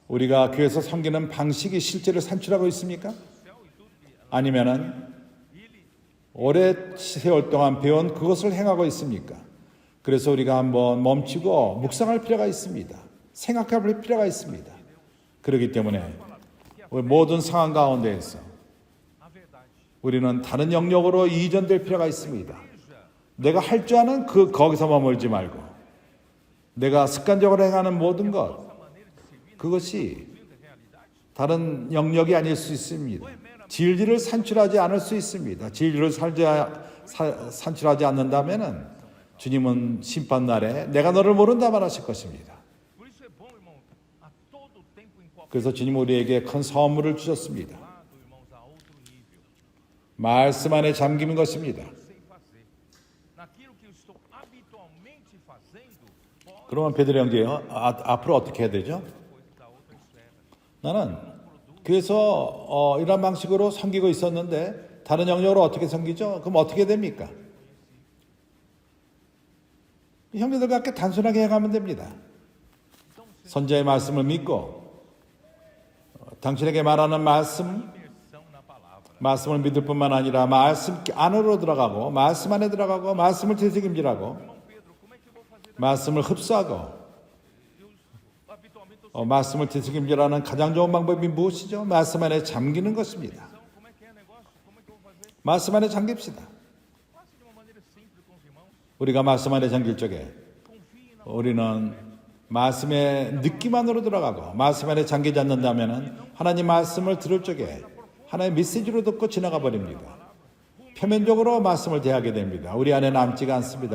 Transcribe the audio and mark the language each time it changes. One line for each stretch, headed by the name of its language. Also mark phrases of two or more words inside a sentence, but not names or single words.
Korean: 우리가 교회에서 섬기는 방식이 실제를 산출하고 있습니까?
Portuguese: o céu e tudo que
Korean: 아니면은
Portuguese: ele
Korean: 오래 세월 동안 배운 그것을 행하고 있습니까? 그래서 우리가 한번 멈추고 묵상할 필요가 있습니다. 생각할 필요가 있습니다. 그렇기 때문에 우리 모든 상황 가운데에서
Portuguese: a verdade.
Korean: 우리는 다른 영역으로 이전될 필요가 있습니다.
Portuguese: Veja,
Korean: 내가 할 줄 아는 거기서 머물지 말고 내가 습관적으로 행하는 모든 것
Portuguese: essa maneira de servir
Korean: 그것이
Portuguese: vindo da realidade.
Korean: 다른 영역이 아닐 수 있습니다. 진리를 산출하지 않을 수 있습니다. 진리를 산출하지 않는다면은 주님은 심판날에 내가 너를 모른다 말하실 것입니다.
Portuguese: Por isso é bom, irmão, a todo tempo em qualquer
Korean: 그래서 주님 우리에게 큰 선물을 주셨습니다.
Portuguese: lado, irmãos, a outro nível.
Korean: 말씀 안에 잠기는 것입니다.
Portuguese: Sei fazer. Naquilo que eu estou habitualmente fazendo, pode
Korean: 그러면 베드로 형제요, 앞으로 어떻게 해야 되죠?
Portuguese: coisa da outra esfera.
Korean: 나는 그래서 이런 방식으로 섬기고 있었는데 다른 영역으로 어떻게 섬기죠? 그럼 어떻게 됩니까? 형제들과 함께 단순하게 해가면 됩니다. 선자의 말씀을 믿고 당신에게 말하는
Portuguese: Imersão na palavra.
Korean: 말씀을 믿을 뿐만 아니라 말씀 안으로 들어가고 말씀 안에 들어가고 말씀을 되새김질하고
Portuguese: Irmão Pedro, como é que eu vou fazer?
Korean: 말씀을 흡수하고
Portuguese: Eu habitualmente eu
Korean: 말씀을 되새김질하는 가장 좋은 방법이 무엇이죠? 말씀 안에 잠기는 것입니다.
Portuguese: como é que é negócio? Como é que eu vou fazer?
Korean: 말씀 안에 잠깁시다.
Portuguese: Faça de uma maneira simples com os irmãos.
Korean: 우리가 말씀 안에 잠길 적에
Portuguese: Confie na
Korean: 우리는 말씀의 느낌 안으로 들어가고 말씀 안에 잠기지 않는다면 하나님 말씀을 들을 적에 하나의 메시지로 듣고 지나가 버립니다. 표면적으로 말씀을 대하게 됩니다. 우리 안에 남지가 않습니다.